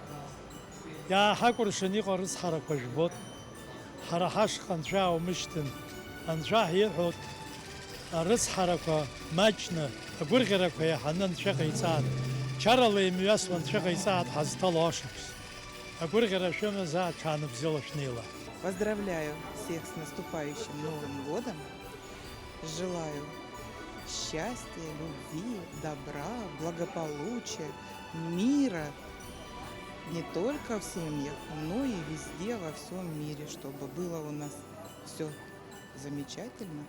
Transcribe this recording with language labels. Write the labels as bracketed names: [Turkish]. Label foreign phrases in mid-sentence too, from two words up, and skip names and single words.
[Abkhazian] Иааҳакәыршан иҟоу арыцҳарақәа жәбот, ҳара ҳашҟа анцәа аумышьҭын, анцәа ҳиҳәот, арыцҳарақәа маҷны, агәырӷьарақәа иаҳаны анцәа ҟаиҵаат, чарала имҩасуа анцәа ҟаиҵаат ҳазҭало ашықәс. Агәырӷьара шәымазаат шәаанбзиала шәнеила. [Russian] Поздравляю всех с наступающим Новым годом. Желаю счастья, любви, добра, благополучия, мира. Не только в семьях, но и везде, во всем мире, чтобы было у нас все замечательно.